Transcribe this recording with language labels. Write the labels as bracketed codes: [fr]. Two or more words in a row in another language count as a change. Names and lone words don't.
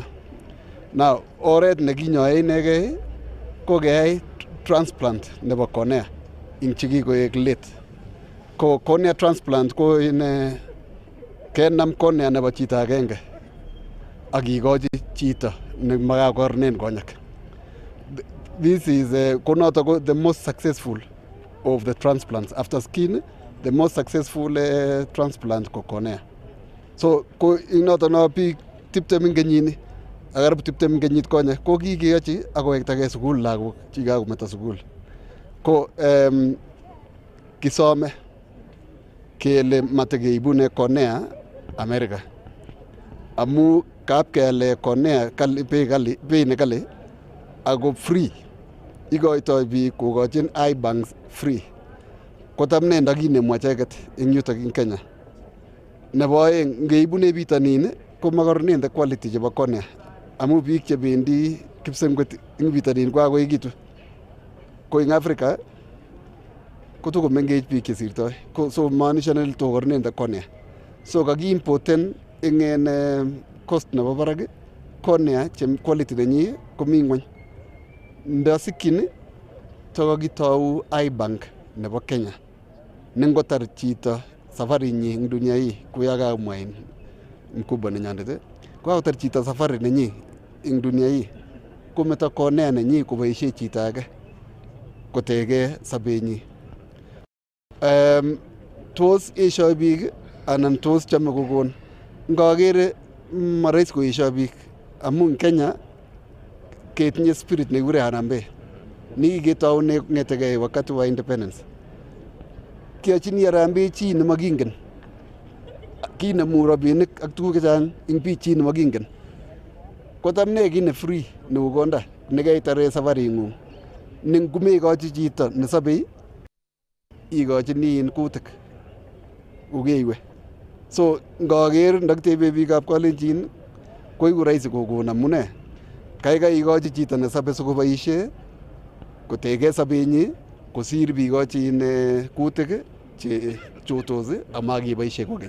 [kln] Now oret nekinyoe inegei ko keyai transplant nebo cornea ing chikikoek let. ko [en] cornea transplant [kln] ko in kenam cornea nebo chito agenge ak kikochi chito nemakakornen konyak. [en] This is the most successful of the transplants. After skin, the most successful transplant ko cornea. [kln] So ko inoto no biik 20 eng kenyini agarib 20 eng kenyit konye ko kikeyochi akowektage sukul lagok chikakometa sukul. Ko kisome kele matekeibune cornea America amu kapkele cornea bei ne kali ako free ikoitoi biik kokochin [en] eye banks [kln] free kotamne ndakinemu acheket eng yutok eng Kenya. Nebo aeng ngeibune bitonin ko makornen [en] the quality [kln] chebo cornea amu biik chebendi kipsengwet eng bitonin ko akoikitu ko eng Africa kotuko mengech biik chesirtoi so maanishan tokornen [en] the cornea [kln] so kakiimporten eng cost nebo barak cornea chem quality nenyi komi ngwony. Ndasikyin tokokitou [en] eye bank [kln] nebo Kenya nengotar chito safari nyi eng [sw] dunia hii [kln] kuyakamwa mkubwa nenyandet ko akotar chito safari nenyi eng [sw] dunia hii [kln] kometo cornea nenyi koboisie chito age kotege sabenyi. Tos esho biik anan tos chome kokon ngakere marais koesho biik amu Kenya ketinye spirit nekure Harambee nikiketaune ng'etegei [sw] wakati wa [kln] independence. Kiyochini Harambee chi nemakingen kinemu rabinik ak tuguk chechang eng biik chi nemakingen kotamne kit ne free neu konda nekaitare safari ng'ung ningumekochi chito nesobei ikochini kutik ukeiwe. So ngaker ndakitebe biikab Kalenjin koiku rahisi kokon amune kaikai ikochi chito nesobe sikoboisie kotege sobenyi kosir bikochi kutik che chotos amakeboisie kokeny.